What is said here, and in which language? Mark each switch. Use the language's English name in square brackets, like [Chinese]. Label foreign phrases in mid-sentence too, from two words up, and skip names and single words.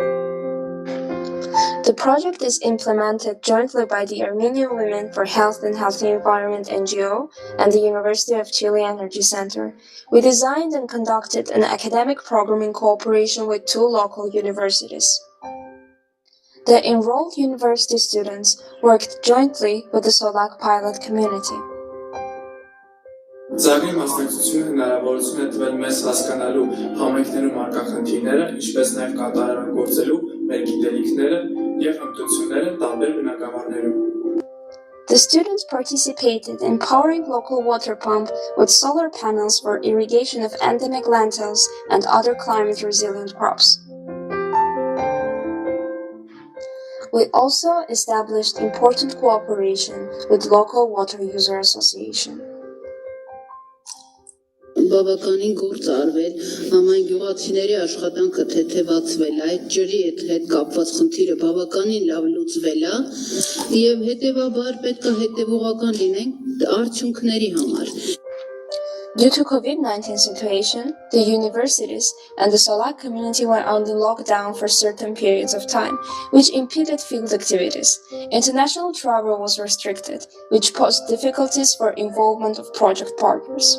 [English] The project is implemented jointly by the Armenian Women for Health and Healthy Environment NGO and the University of Chile Energy Center. We designed and conducted an academic program in cooperation with 2 local universities. The enrolled university students worked jointly with the Solak pilot community. [Armenian] Ծրագրի մասնակցությունը հնարավորություն է տվել մեզ հասկանալու համայնքներում առկա խնդիրները, ինչպես նաև կատարելագործելու մեր գիտելիքները և հմտությունները տարբեր բնակավարներում։ [English] The students participated in powering local water pump with solar panels for irrigation of endemic lentils and other climate-resilient crops. We also established important cooperation with local water user association. [Armenian] Բավականին գործ արվել, համայն գյուղացիների աշխատանքը թեթևացվել է, այդ ջրի հետ կապված խնդիրը բավականին լավ լուծվել է, եւ հետեւաբար պետք է հետեւողական լինենք արդյունքների համար։ [English] Due to COVID-19 situation, the universities and the Solak community were under lockdown for certain periods of time, which impeded field activities. International travel was restricted, which posed difficulties for involvement of project partners.